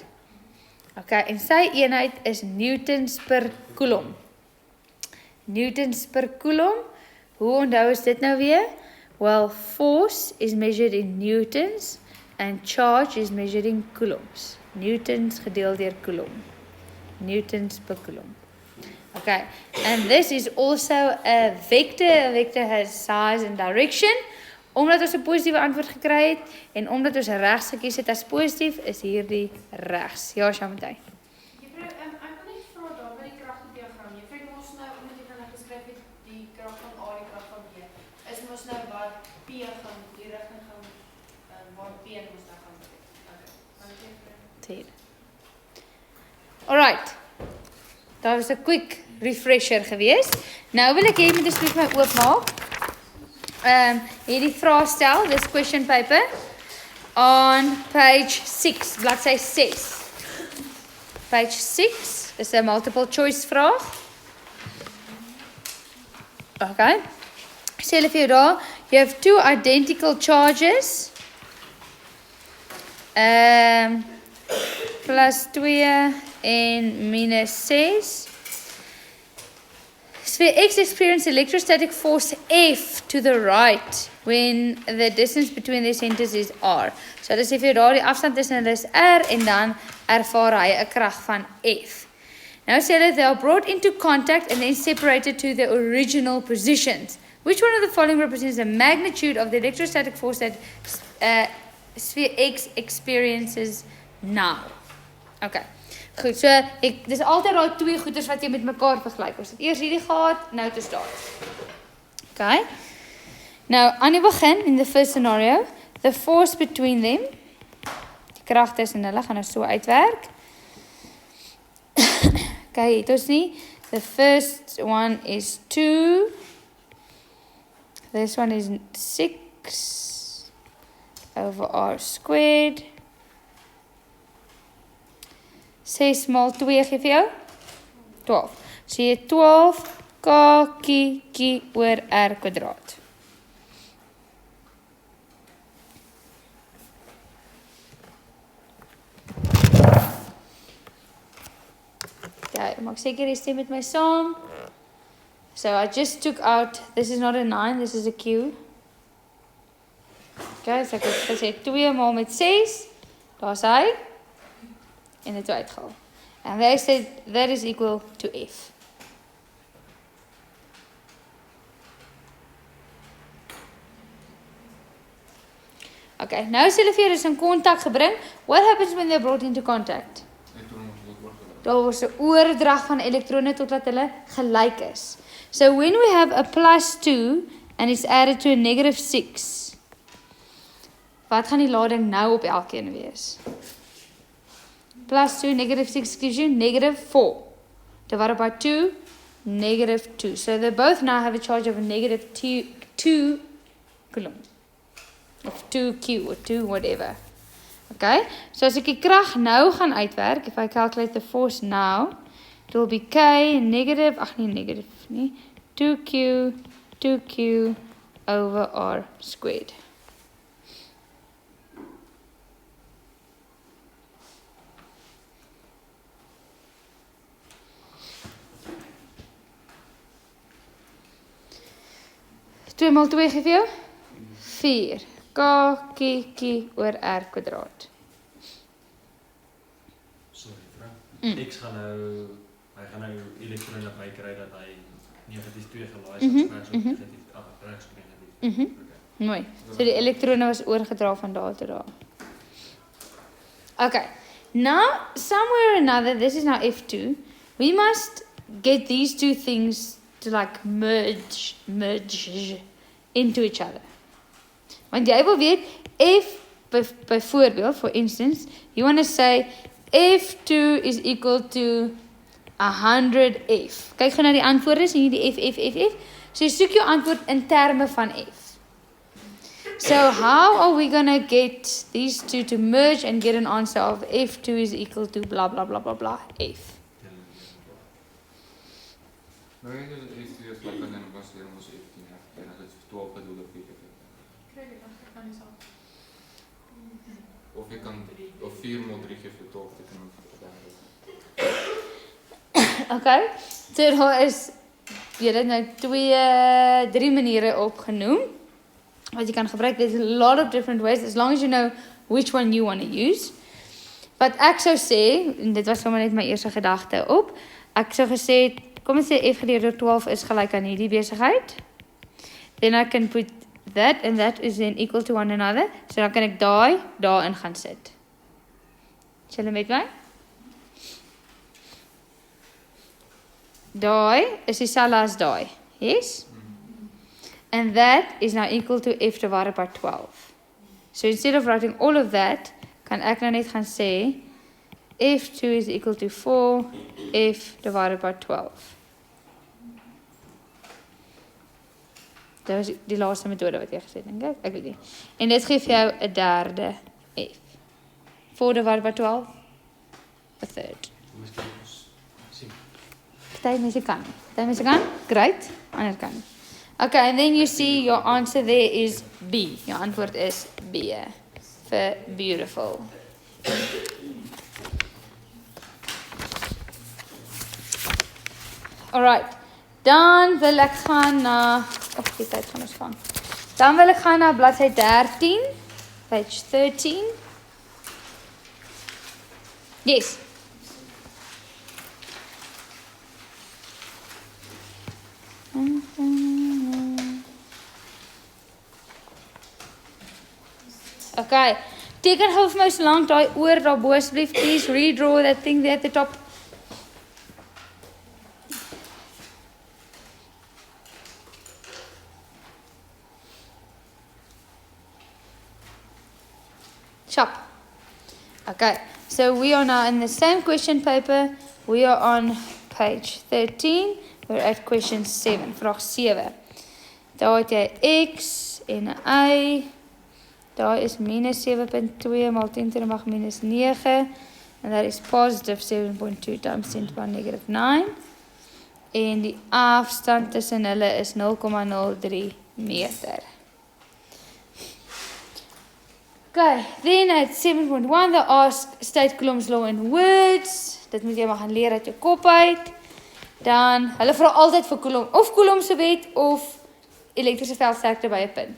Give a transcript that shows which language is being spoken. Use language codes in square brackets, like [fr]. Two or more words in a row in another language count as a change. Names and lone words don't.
[af] Okay, en sy eenheid is newtons per coulomb. Newtons per coulomb. Hoe onthou is dit nou weer? [en] Well, force is measured in newtons and charge is measured in coulombs. [af] Newtons gedeeld deur coulomb. Newtons per coulomb. [en] Okay, and this is also a vector. A vector has size and direction. [af] Omdat ons 'n positiewe antwoord gekry het en omdat ons regs gekies het as positief, is hierdie regs. Ja, Shamatay. Juffrou, ek wil net vra daar by die kragdiagram. Juffrou, mos nou omdat jy nou geskryf het die krag van A en krag van B. Is mos nou wat P gaan die rigting gaan waar P mos nou gaan betrek. Okay. Alright. Daar was 'n [en] quick refresher [af] geweest. Nou wil ek hê jy moet asseblief my oopmaak. Hierdie vraag stel, [en] this question paper, on page 6, [af] bladsy 6. Page 6 is 'n [en] multiple choice [af] vraag. Okay. Sê hulle vir jou daar, [en] you have two identical charges. [af] Plus 2 en minus 6. [en] Sphere X experiences electrostatic force F to the right when the distance between their centers is R. [af] So dis if jy daar die afstand tussen hulle is R en dan ervaar hy 'n krag van F. [en] Now say that they are brought into contact and then separated to their original positions. Which one of the following represents the magnitude of the electrostatic force that sphere X experiences now? Okay. [af] Goed, so dis altyd daai twee goeders wat jy met mekaar vergelyk. Ons het eers hierdie gehad, nou te staan. [en] Okay. Now, [af] aan die begin, [en] in the first scenario, the force between them, [af] die krag tussen hulle gaan nou so uitwerk. Okay, het ons nie. [en] The first one is 2. This one is 6 over R squared. [af] 6 maal 2 gee vir jou 12. So jy 12 k oor R kwadraat. Okay, maak seker jy stem met my saam. [en] So I just took out, this is not a 9, this is a Q. [af] Okay, so ek het gesê 2 maal met 6, daar is hy. En dit uitgehaal. [en] And they said that is equal to F. [af] Okay, nou is hulle vir jou dus in kontak gebring. [en] What happens when they're brought into contact? [af] Daar was 'n oordrag van elektrone totdat hulle gelyk is. [en] So when we have a +2 and it's added to a -6, [af] wat gaan die lading nou op elkeen wees? [en] +2, -6 gives you -4. Divided by 2, -2. So they both now have a charge of a -2 coulomb. [af] Of [en] 2Q or 2 whatever. Okay, so [af] as ek die krag nou gaan uitwerk, [en] if I calculate the force now, it will be K negative, 2Q over R squared. [af] Twee maal 2 geef jou 4. K oor R kwadraat. Sorry, vrou. X gaan nou, hy gaan nou elektrone bykry dat hy negatief 2 gelaai is, regs of negatief, regs of negatief. Mooi. So die elektrone was oorgedra van daar tot daar. Okay. [en] Now, somewhere or another, this is now F2. We must get these two things to like merge into each other. [af] Want jy wil weet, F, byvoorbeeld, [en] for instance, you want to say F2 is equal to 100F. [af] Kyk gou na die antwoorde, sien jy die F. So jy soek jou antwoord in terme van F. [en] So how are we going to get these two to merge and get an answer of F2 is equal to blah blah blah blah blah F? [af] Nou jy dus F2 [en] is like [af] dan was weer ons F10 en as dit 12 bedoel of ek kan nie saam. of jy kan of 4 mod 3 gee vir 12 dit kan Okay. So daar is julle nou 3 maniere opgenoem wat jy kan gebruik. [en] There's a lot of different ways as long as you know which one you want to use. [af] Wat ek sou sê, en dit was sommer net my eerste gedagte op, ek sou gesê, kom ons sê F gedeeld deur 12 is gelyk aan hierdie besigheid. [en] Then I can put that and that is then equal to one another. [af] So dan kan ek daarin gaan sit. Is julle met my? Daai is dieselfde as daai. [en] Yes? And that is now equal to F divided by 12. So instead of writing all of that, [af] kan ek nou net gaan sê F2 [en] is equal to 4F divided by 12. [af] Dit was die laaste metode wat jy gesê het, dink ek. Ek weet nie. En dit gee vir jou 'n derde F. 4 divided by 12, a third. Party mense kan. Great. Ander kan. [en] Okay, and then you see your answer there is B. Your antwoord is B. For beautiful. Alright. [af] Dan wil ek gaan na die tyd gaan ons gaan. Dan wil ek gaan na bladsy 13, [en] page 13. Yes. Okay. [af] Teken gou vir my so lank daai oor daarbo asseblief. [en] Please redraw that thing there at the top. Sharp. Okay. So we are now in the same question paper. We are on page 13. We're at question 7. [af] Vraag 7. Daar het jy x en 'n y. Daar is minus 7.2 maal 10 [en] to the [af] mag minus 9. [en] And that is positive 7.2 times 10 to the power negative 9. [af] En die afstand tussen hulle is 0,03 meter. [en] Okay, then at 7.1 they ask state Coulomb's law in words. [af] Dit moet jy maar gaan leer uit jou kop uit. Dan, hulle vra altyd vir Coulomb, of Coulomb se wet of elektriese veldsterkte by 'n punt.